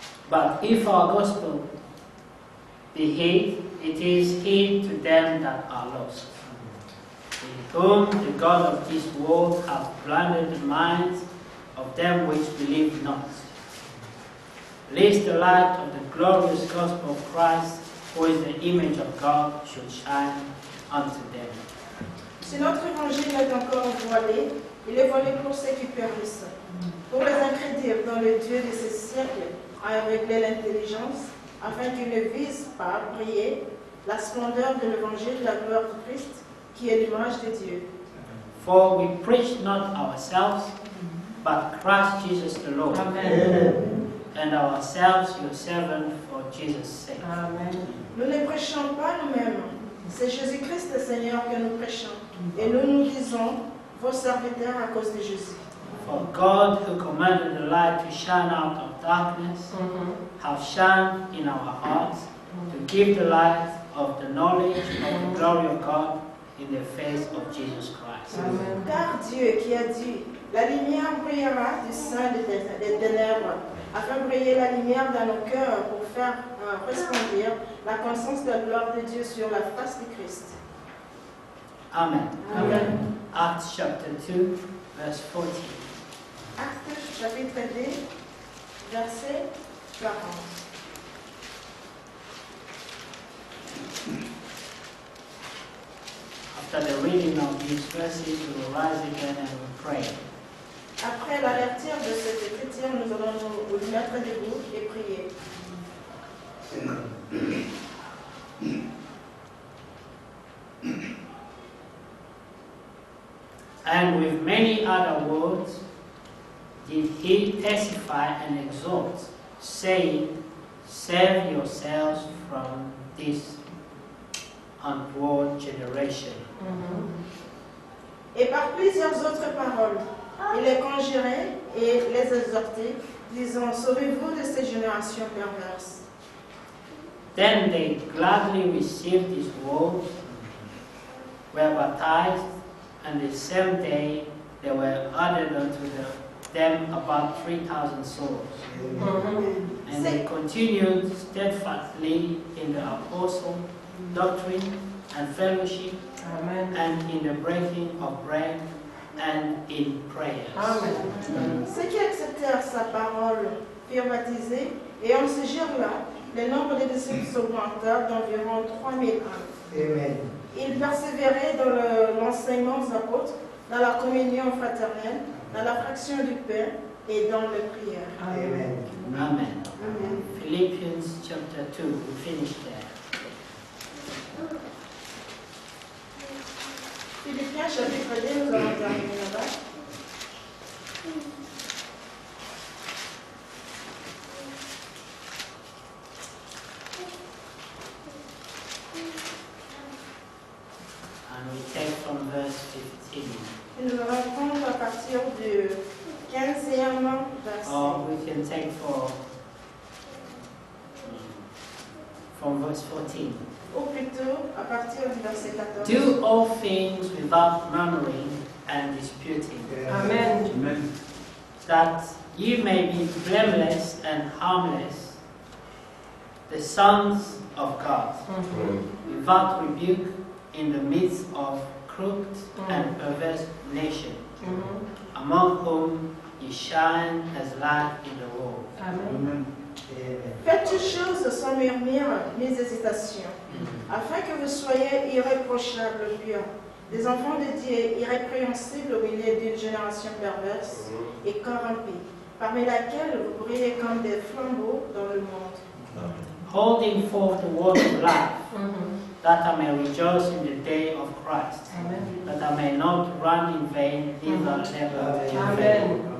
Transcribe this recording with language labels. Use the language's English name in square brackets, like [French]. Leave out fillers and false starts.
[English] But if our gospel be hid, it is hid to them that are lost, in whom the God of this world hath blinded the minds of them which believe not, lest the light of the glorious gospel of Christ, who is the image of God, should shine unto them. [French] Si notre évangile est encore voilé, il est voilé pour ceux qui périssent, pour les incrédules dont le Dieu de ces siècles a aveuglé l'intelligence, afin qu'ils ne visent pas briller la splendeur de l'évangile de la gloire du Christ, qui est l'image de Dieu. [English] For we preach not ourselves, but Christ Jesus the Lord, and ourselves your servant for Jesus' sake. [French] Nous ne prêchons pas nous-mêmes, c'est Jésus-Christ le Seigneur que nous prêchons, et nous nous disons vos serviteurs à cause de Jésus. [English] For God, who commanded the light to shine out of darkness, hath shone in our hearts to give the light of the knowledge of the glory of God in the face of Jesus Christ. [French] Car Dieu qui a dit, la lumière brillera du sein des ténèbres, afin de briller la lumière dans nos cœurs pour faire resplendir la connaissance de la gloire de Dieu sur la face de Christ. Amen. Amen. [English] Acts chapter 2, verse 14. [French] Actes chapitre 2, verset 40. [English] After the reading of these verses, we will rise again and we pray. [French] Après la lecture de cette écriture, nous allons nous mettre debout et prier. [English] And with many other words did he testify and exhort, saying, save yourselves from this untoward generation. [French] Et par plusieurs autres paroles, il les conjurait et les exhortait, disant, sauvez-vous de cette génération perverse. [English] Then they gladly received his word, were baptized, and the same day there were added unto them about 3,000 souls. And they continued steadfastly in the apostle, doctrine, and fellowship, and in the breaking of bread, and in prayers. [French] Ceux qui acceptèrent sa parole furent baptisés, et en ce jour-là, le nombre des disciples s'augmenta d'environ 3 000 âmes. Amen. Ils persévéraient dans l'enseignement des apôtres, dans la communion fraternelle, dans la fraction du pain et dans les prières. Amen. Amen. Amen. [English] Philippians chapter 2, we finished there. [French] Philippiens chapitre 2, nous allons terminer là-bas. [English] And we take from verse 15. [French] Et nous allons prendre à partir du 15e verset. [English] Or we can take from verse 14. [French] Ou plutôt à partir du verset 14. [English] Do all things without murmuring and disputing, Amen. that ye may be blameless and harmless, the sons of God, without rebuke in the midst of crooked and perverse nation, among whom ye shine as light in the world. Amen. [French] Faites toutes choses sans murmure ni hésitation, afin que vous soyez irréprochables, purs, des enfants de Dieu irrépréhensibles au milieu d'une génération perverse et corrompue, parmi laquelle vous brillez comme des flambeaux dans le monde. [English] Holding forth the word of life, that I may rejoice in the day of Christ, that I may not run in vain, neither labor in vain.